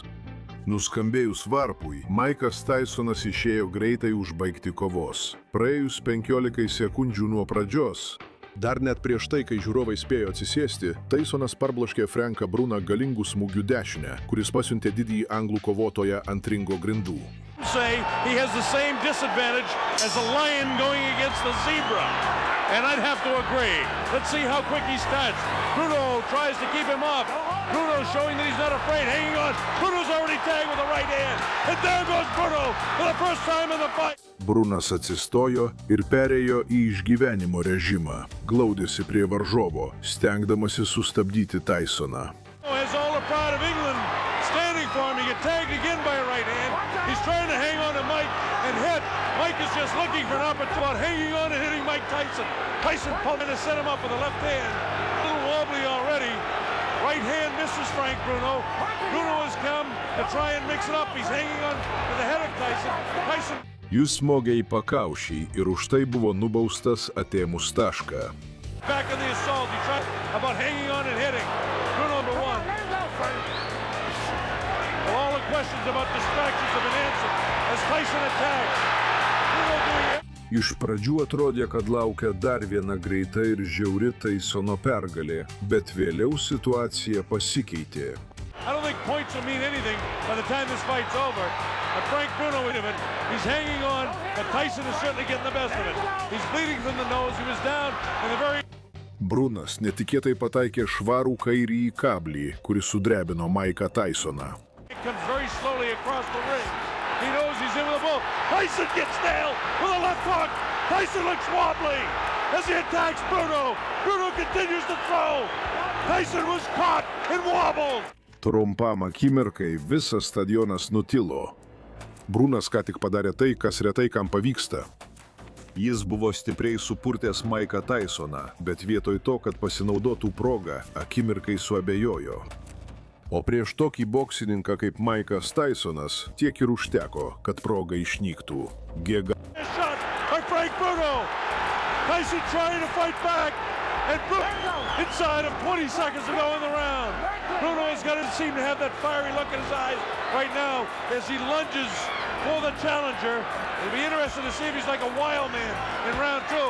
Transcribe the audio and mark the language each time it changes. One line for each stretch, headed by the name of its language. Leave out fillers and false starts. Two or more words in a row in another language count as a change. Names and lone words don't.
Lithuanian: Nuskambėjus varpui, Maikas Tysonas išėjo greitai užbaigti kovos. Praėjus 15 sekundžių nuo pradžios, dar net prieš tai, kai žiūrovai spėjo atsisėsti, Tysonas parbloškė Franką Bruną galingų smūgių dešinę, kuris pasiuntė didįjį anglų kovotoją ant ringo grindų.
English: Say he has the same disadvantage as a lion going against a zebra. And I'd have to agree. Let's see how quick he starts. Bruno tries to keep him off. Bruno showing that he's not afraid, hanging on. Bruno's already tagged with the right hand. And there goes Bruno for the first time in the fight.
Lithuanian: Brunas atsistojo ir perėjo į išgyvenimo režimą. Glaudėsi prie varžovo, stengdamasi sustabdyti Tysoną.
English: Has all the pride of England standing for him. He get tagged again by a right hand. He's trying to hang on to Mike and hit. Mike is just looking for an opportunity about hanging on and hitting Mike Tyson. Tyson pulled in to set him up with the left hand. A little wobbly already. Right hand misses Frank Bruno. Bruno has come to try and mix it up. He's hanging on to the head of Tyson. Tyson.
Lithuanian: Jis smogė į pakaušį ir už tai buvo nubaustas atėmus tašką.
English: Back in the assault. He tried about hanging on and hitting. Bruno number one. Well, all the questions about distractions have been answered as Tyson attacks. Bruno doing it.
Lithuanian: Iš pradžių atrodė, kad laukia dar viena greita ir žiauri Tysono pergalė, bet vėliau situacija pasikeitė.
English: I don't think points will mean anything by the time this fight's over. But Frank Bruno in it. He's hanging on, but Tyson is certainly getting the best of it. He's bleeding from the nose. He was down in the very...
Lithuanian: Brunas netikėtai pataikė švarų kairįjį kablį, kuris sudrebino Mike'ą Tysoną.
English: It comes very slowly across the ring. He knows he's in with a bull. Tyson gets nailed with a left hook. Tyson looks wobbly as he attacks Bruno. Bruno continues to throw. Tyson was caught and wobbled.
Lithuanian: Trumpam akimirkai visas stadionas nutilo. Brunas ką tik padarė tai, kas retai kam pavyksta. Jis buvo stipriai supurtęs Mike'ą Tysoną, bet vietoj to, kad pasinaudotų progą, akimirkai suabejojo. O prieš tokį boksininką kaip Mike'as Tysonas tiek ir užteko, kad proga išnyktų.
English: Shot by Frank Bruno. Tyson trying to fight back, and Bruno inside of 20 seconds to go in the round. Bruno has got to seem to have that fiery look in his eyes right now as he lunges for the challenger. It'll be interesting to see if he's like a wild man in round two.